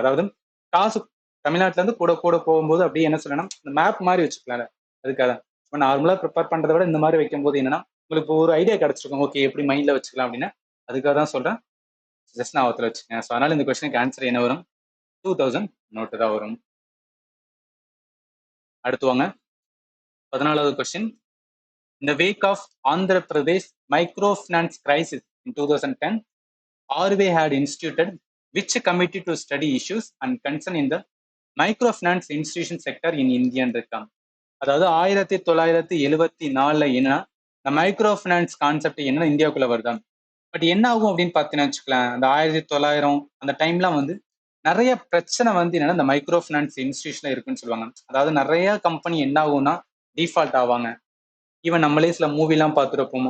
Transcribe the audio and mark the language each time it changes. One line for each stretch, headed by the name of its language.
Tamil: அதாவது காசு தமிழ்நாட்டுல இருந்து கூட கூட போகும்போது அப்படியே என்ன சொல்லணும் இந்த மேப் மாதிரி வச்சுக்கலாம். அதுக்காக இப்போ நார்மலா ப்ரிப்பேர் பண்றதை விட இந்த மாதிரி வைக்கும் போது என்னன்னா உங்களுக்கு ஒரு ஐடியா கிடைச்சிருக்கும். ஓகே எப்படி மைண்ட்ல வச்சுக்கலாம் அப்படின்னு அதுக்காக தான் சொல்றேன். ஜஸ்ட் நான் ஒருத்தர் வச்சுக்கேன். ஸோ அதனால இந்த கொஸ்டினுக்கு ஆன்சர் என்ன வரும் 2000 நோட்டு தான் வரும். அடுத்து வாங்க 14வது question.
English: In the wake of Andhra Pradesh microfinance crisis in 2010, RBI had instituted which committee to study issues and concern in the microfinance institution sector in India
Tamil: இருக்காங்க. அதாவது 1974 என்ன இந்த மைக்ரோ ஃபினான்ஸ் கான்செப்ட் என்ன இந்தியாவுக்குள்ள வருதான். பட் என்ன ஆகும் அப்படின்னு பார்த்தீங்கன்னா வச்சுக்கலாம் அந்த 1900 அந்த டைம்லாம் வந்து நிறைய பிரச்சனை வந்து என்னன்னா இந்த மைக்ரோ ஃபினான்ஸ் இன்ஸ்டிடியூஷன்ல இருக்குன்னு சொல்லுவாங்க. அதாவது நிறைய கம்பெனி என்ன ஆகும்னா டிஃபால்ட் ஆவாங்க. ஈவன் நம்மளே சில மூவிலாம் பார்த்துருப்போம்.